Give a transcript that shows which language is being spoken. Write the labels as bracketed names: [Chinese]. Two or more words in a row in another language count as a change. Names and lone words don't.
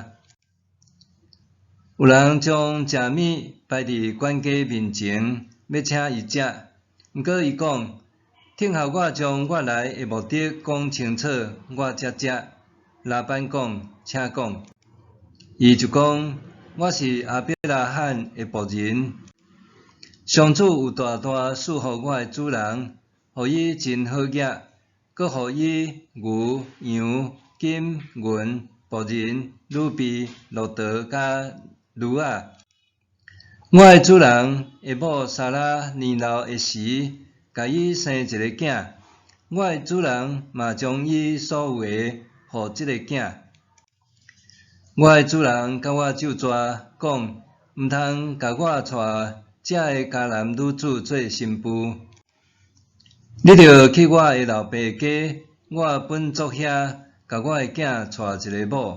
[Min Nan Chinese] 有人将食物摆伫管家面前，要请伊食，毋过伊讲：听候我将我来的目的讲清楚，我才食。拉班讲：请讲。伊就讲：我是阿伯拉罕的仆人，上主有大大赐福我的主人，互伊真好业，搁互伊牛、羊、金、银、仆人、女婢、骆驼甲驴仔。我的主人下某莎拉年老的时，甲伊生一个囝，我的主人嘛将伊所有的互即个囝。我的主人甲我咒詛讲，毋通甲我带这个迦南女子做新妇。你着去我的老爸家，我本族遐，甲我的囝带一个某。